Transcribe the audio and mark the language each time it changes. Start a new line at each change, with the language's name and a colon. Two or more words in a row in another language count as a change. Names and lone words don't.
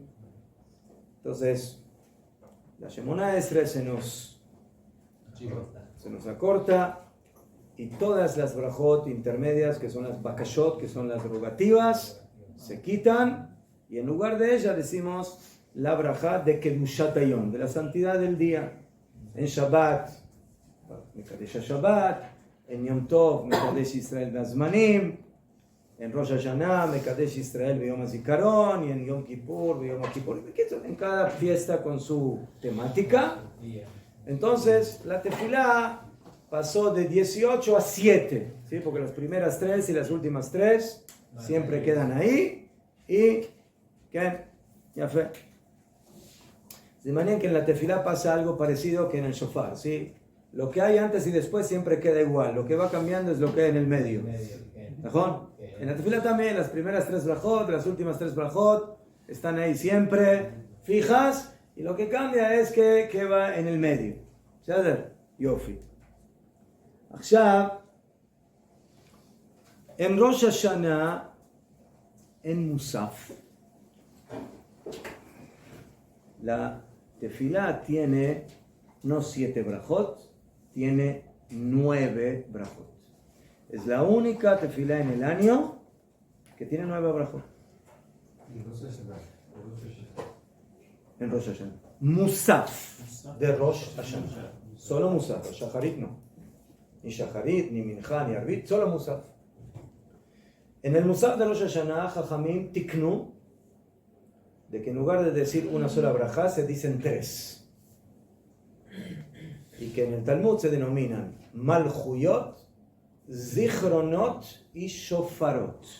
Spanish: Entonces, la Shemona Esre se nos acorta, y todas las brajot intermedias, que son las bakashot, que son las rogativas, se quitan, y en lugar de ella decimos la braja de Kedushat Hayom, de la santidad del día. En Shabbat,
Hebrew: מקדש השבת;
Spanish: en Yom Tov,
Hebrew: מקדש ישראל והזמנים;
Spanish: en Rosh Hashanah,
Hebrew: מקדש ישראל ויום הזיכרון;
Spanish: y en Yom Kippur,
Hebrew: ביום הכיפורים.
Spanish: En cada fiesta con su temática. Entonces, la tefilá pasó de 18 a 7, ¿sí? Porque las primeras 3 y las últimas 3 siempre quedan ahí. Y, ¿qué? Ya fue. De manera que en la tefilá pasa algo parecido que en el shofar, ¿sí? Lo que hay antes y después siempre queda igual. Lo que va cambiando es lo que hay en el medio. ¿Mejor? En la tefilá también las primeras 3 brajot, las últimas 3 brajot están ahí siempre fijas, y lo que cambia es que va en el medio. ¿Sabes?
Hebrew: יופי. עכשיו,
Spanish: en Rosh Hashanah, en Musaf, la tefilá tiene no 7 brajot, tiene 9 brajot. Es la única tefilá en el año que tiene 9 brajot. En Rosh Hashanah. Musaf de Rosh Hashanah. Solo Musaf, Shacharit no. Ni Shacharit, ni Mincha, ni Arbit, solo Musaf. En el Musaf de Rosh Hashanah,
Hebrew: חכמים תיקנו,
Spanish: de que en lugar de decir una sola braja, se dicen 3. Y que en el Talmud se denominan Malchuyot, Zichronot y Shofarot.